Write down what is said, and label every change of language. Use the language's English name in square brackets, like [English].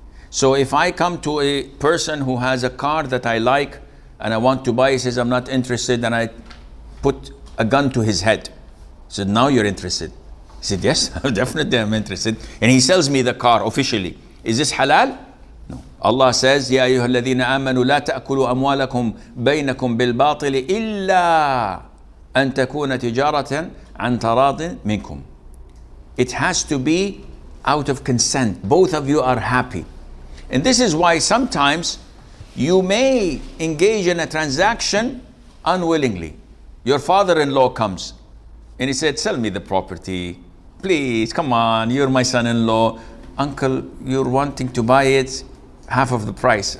[English] So if I come to a person who has a car that I like and I want to buy, he says, I'm not interested, and I put a gun to his head. So now you're interested. He said, yes, definitely I'm interested. And he sells me the car officially. Is this halal? No. Allah says, [Arabic] يا أيها الذين آمنوا لا تأكلوا أموالكم بينكم بالباطل إلا أن تكون تجارة عن تراض منكم. [English] It has to be out of consent. Both of you are happy. And this is why sometimes you may engage in a transaction unwillingly. Your father-in-law comes and he said, sell me the property. Please, come on, you're my son-in-law. Uncle, you're wanting to buy it half of the price.